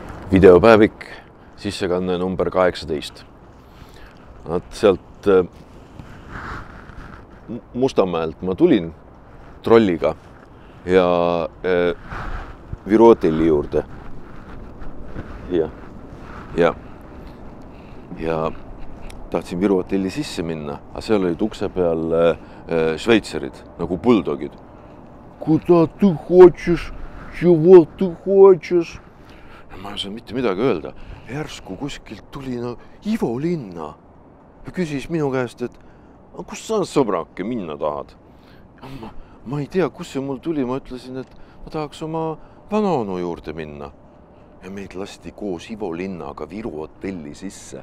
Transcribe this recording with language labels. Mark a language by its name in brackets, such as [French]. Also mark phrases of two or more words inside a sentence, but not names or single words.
[Estonian] videopäevik, sissekanne number 18. Nad sealt Mustamäelt ma tulin trolliga ja Viru hotelli juurde. Ja tahtsin Viru hotelli sisse minna, aga seal olid ukse peal šveitserid, nagu buldogid. [Russian] Kuda ты хочешь? Чего ты хочешь? [Estonian] Ma ei saa mitte midagi öelda. Järsku kuskilt tuli Ivo Linna ja küsis minu käest, et kus sa sõbrake minna tahad? Ma ei tea, kus see mul tuli. Ma ütlesin, et ma tahaks oma vanaonu juurde minna. Ja meid lasti koos Ivo Linnaga Viru hotelli sisse.